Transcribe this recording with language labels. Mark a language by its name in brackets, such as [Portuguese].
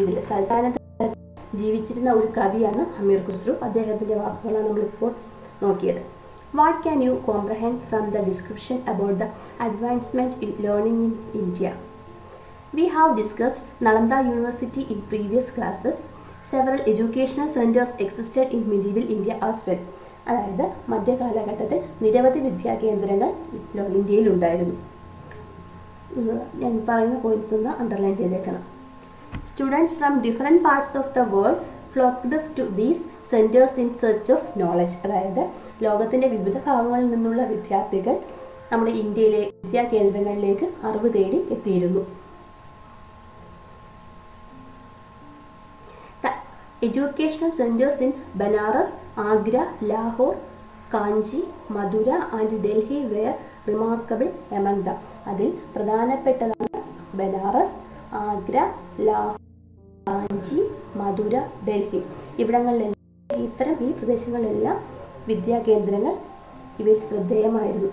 [Malayalam] സൽത്താനത്ത് ജീവിച്ചിരുന്ന ഒരു കവിയാണ് അമീർ ഖുസ്രു. അദ്ദേഹത്തിൻ്റെ വാക്കുകളാണ് നമ്മളിപ്പോൾ നോക്കിയത്. [English] What can you comprehend from the description about the advancement in learning in India? We have discussed Nalanda University in previous classes. Several educational centers existed in medieval India as well. [Malayalam] അതായത് മധ്യകാലഘട്ടത്തിൽ നിരവധി വിദ്യാകേന്ദ്രങ്ങൾ ഇന്ത്യയിലുണ്ടായിരുന്നു. ഞാൻ പറയുന്ന points ഒന്ന് underline ചെയ്തേക്കണം. [English] Students from different parts of the world flocked to these centers in search of knowledge. [Malayalam] അതായത് ലോകത്തിൻ്റെ വിവിധ ഭാഗങ്ങളിൽ നിന്നുള്ള വിദ്യാർത്ഥികൾ നമ്മുടെ ഇന്ത്യയിലെ വിദ്യാകേന്ദ്രങ്ങളിലേക്ക് അറിവ് തേടി എത്തിയിരുന്നു. [English] The educational centers in Banaras, Agra, Lahore, Kanchi, Madura and Delhi were remarkable among them. [Malayalam] അതിൽ പ്രധാനപ്പെട്ടതാണ് ബനാറസ്, ആഗ്ര, ലാഹോർ, കാഞ്ചി, മധുര, ഡൽഹി. ഇവിടങ്ങളിലെല്ലാം ഈ പ്രദേശങ്ങളിലെല്ലാം വിദ്യാകേന്ദ്രങ്ങൾ ഇവയിൽ ശ്രദ്ധേയമായിരുന്നു.